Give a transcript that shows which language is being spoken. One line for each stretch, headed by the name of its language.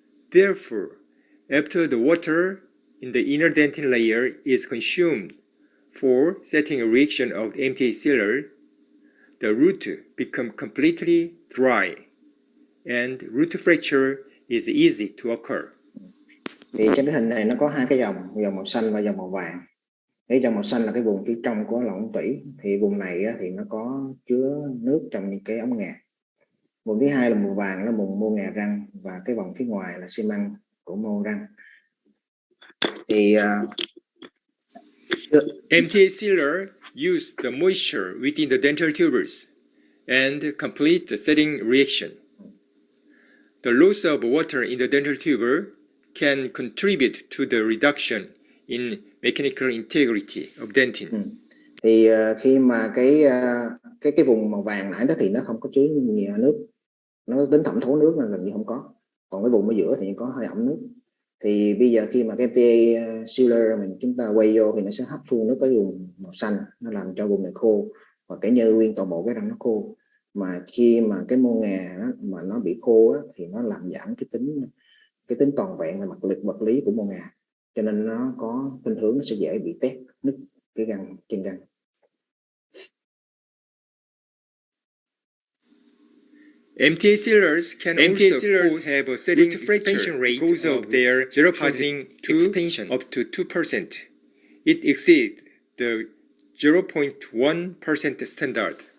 English: Therefore, after the water in the inner dentin layer is consumed for setting a reaction of the MTA sealer, the root become completely dry, and root fracture is easy to occur.
Vietnamese: Thì trên cái hình này nó có hai cái dòng màu xanh và dòng màu vàng. Cái dòng màu xanh là cái vùng phía trong của lỏng tủy, thì vùng này thì nó có chứa nước trong những cái ống ngà. Vùng thứ hai là màu vàng, là vùng mô ngà răng, và cái vòng phía ngoài là xi măng của mô răng. Thì
English: MTA sealer use the moisture within the dental tubers and complete the setting reaction. The loss of water in the dental tuber can contribute to the reduction in mechanical integrity of dentin.
Vietnamese: Thì khi mà cái vùng màu vàng nãy đó thì nó không có chứa nhiều nước, nó tính thẩm thấu nước là gần như không có. Còn cái vùng ở giữa thì có hơi ẩm nước. Thì bây giờ khi mà cái MTA sealer chúng ta quay vô thì nó sẽ hấp thu nước cái vùng màu xanh, nó làm cho vùng này khô, và cái nhơ nguyên toàn bộ cái răng nó khô. Mà khi mà cái mô ngà đó, mà nó bị khô thì nó làm giảm cái tính toàn vẹn về mặt lực vật lý của mô ngà, cho nên nó có khuynh hướng nó sẽ dễ bị tét nứt cái răng trên răng.
English: MTA sealers can also have a setting expansion rate because of their 0.2 expansion up to 2%. It exceeds the 0.1% standard.